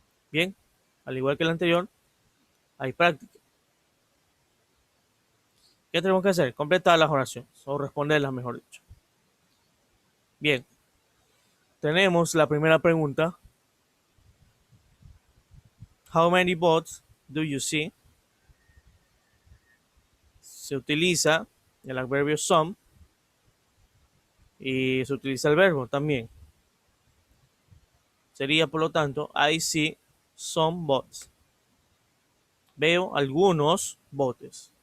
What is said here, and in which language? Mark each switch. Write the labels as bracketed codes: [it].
[es] Bien, al igual que el anterior, hay práctica. ¿Qué tenemos que hacer? Completar las oraciones o responderlas, mejor dicho. Bien, tenemos la primera pregunta. [en] How many boats do you see? [es] Se utiliza el adverbio some y se utiliza el verbo también. Sería, por lo tanto, [en] I see some boats. [es] Veo algunos botes.